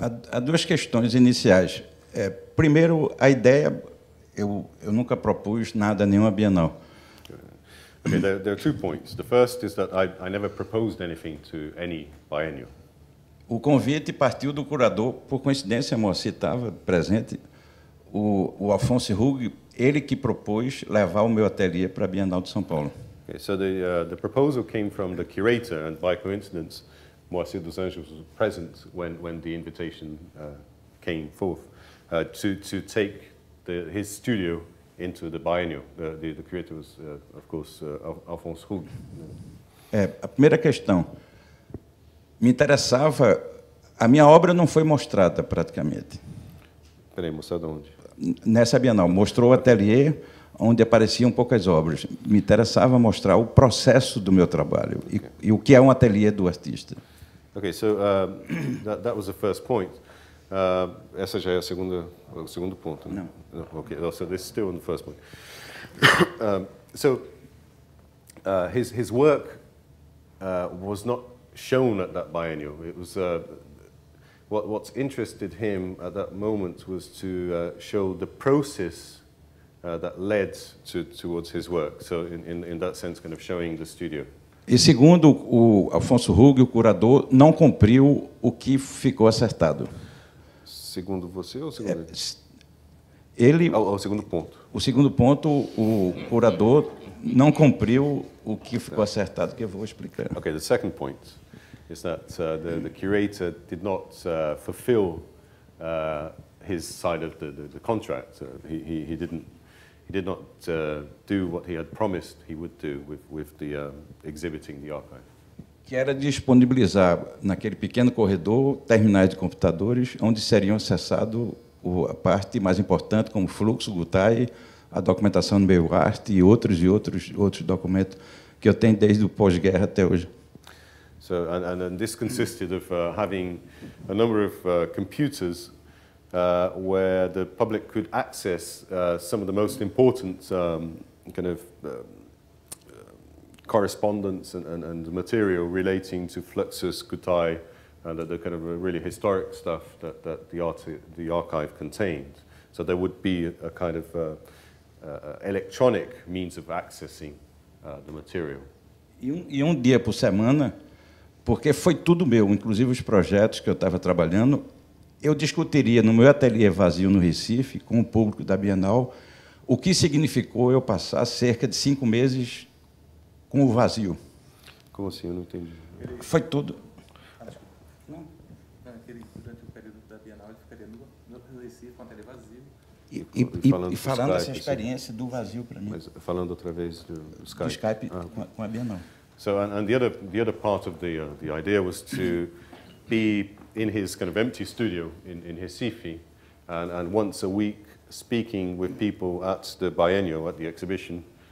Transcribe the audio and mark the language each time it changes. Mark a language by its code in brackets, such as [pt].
[pt] Há duas questões iniciais. Primeiro, a ideia, eu nunca propus nada a nenhuma Bienal. [en] Okay, there are 2 points. The first is that I never proposed anything to any biennial. [pt] O convite partiu do curador, por coincidência, Moacir estava presente, o Afonso Hug, ele que propôs levar o meu ateliê para a Bienal de São Paulo. [en] Okay, so the proposal came from the curator, and by coincidence, Moacir dos Anjos was present when the invitation came forth to take his studio into the biennial. The curator was, of course, Afonso Hug. [pt] A primeira questão, me interessava, a minha obra não foi mostrada praticamente. Peraí, mostrada onde? Nessa Bienal, mostrou o ateliê onde apareciam poucas obras. Me interessava mostrar o processo do meu trabalho e o que é um ateliê do artista. [en] Okay, so that was the first point. [pt] Essa já é o segundo ponto. Né? Não. [en] Okay, so this is still on the first point. His work was not shown at that biennial. It was what's interested him at that moment was to show the process that led towards his work. So in that sense, kind of showing the studio. [pt] E segundo o Afonso Hug, o curador, não cumpriu o que ficou acertado. Segundo você ou segundo ele? O segundo ponto. O segundo ponto, o curador não cumpriu o que ficou acertado, que eu vou explicar. [en] Okay, the second point is that the curator did not fulfill his side of the contract. He did not do what he had promised he would do with the exhibiting the archive. [pt] Que era disponibilizar naquele pequeno corredor terminais de computadores onde seriam acessados a parte mais importante, como fluxo, Gutai, a documentação no meio arte e outros documentos que eu tenho desde o pós-guerra até hoje. [en] So, and this consisted of having a number of computers where the public could access some of the most important kind of correspondence and material relating to Fluxus, Gutai, and the kind of really historic stuff that the archive contained. So there would be a kind of electronic means of accessing the material. [pt] E um dia por semana, porque foi tudo meu, inclusive os projetos que eu estava trabalhando, eu discutiria no meu ateliê vazio no Recife, com o público da Bienal, o que significou eu passar cerca de 5 meses com o vazio. Como assim? Eu não entendi. Foi tudo. Não, durante o período da Bienal, ele ficaria no Recife, com o ateliê vazio. E falando essa experiência do vazio para mim. Mas falando outra vez do Skype. Do Skype com a Bienal. [en] So, and the other part of the idea was to be in his kind of empty studio in Recife, and once a week speaking with people at the biennial, at the exhibition,